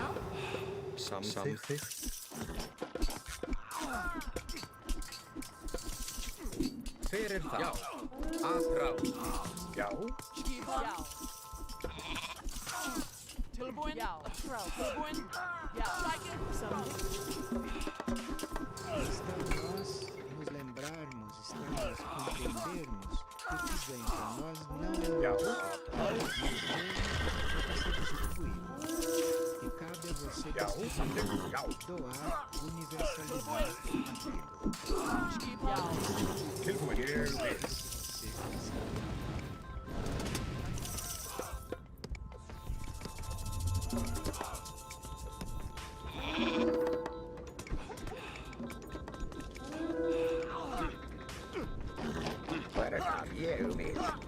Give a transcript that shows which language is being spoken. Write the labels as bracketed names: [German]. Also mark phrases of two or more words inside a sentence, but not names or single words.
[Icelandic] Samþykkt. Hver er þar? Já. Atrás. Já. Tilbúin. Tilbúin. Sækið. [Portuguese] Estamos nós nos lembrarmos, estamos compreendermos que o que vem para nós não [Icelandic] Já. [Portuguese] é para ser distribuído. E cabe a você [Icelandic] Já. Samþykkt. Já. [Portuguese] doar, universalizar aquilo. [Icelandic] Tilbúin. Ég vil. Hver er þar? Ég vil.